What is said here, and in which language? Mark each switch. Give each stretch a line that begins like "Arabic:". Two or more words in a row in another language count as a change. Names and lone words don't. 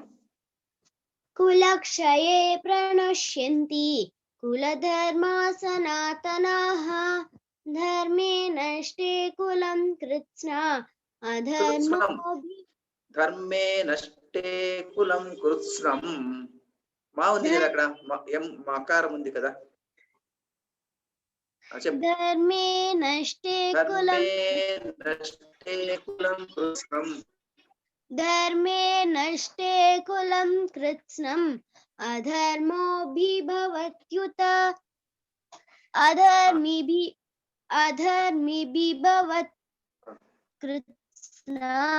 Sanskrit: కులక్షయే ప్రణశ్యంతి కులధర్మా సనాతనాః ధర్మే నష్టే కులం కృత్స్న ధర్మే నష్టే కులం కృత్స్నం.
Telugu: మా ఉంది కదా అక్కడ, మకారం ఉంది కదా.
Sanskrit: धर्मे नष्टे धर्मे कुलं नष्टे कुलं कृत्स्नम् धर्मे नष्टे कुलं कृत्स्नम् अधर्मोऽभिभवत्युत अधर्मिभिभवत् कृत्स्न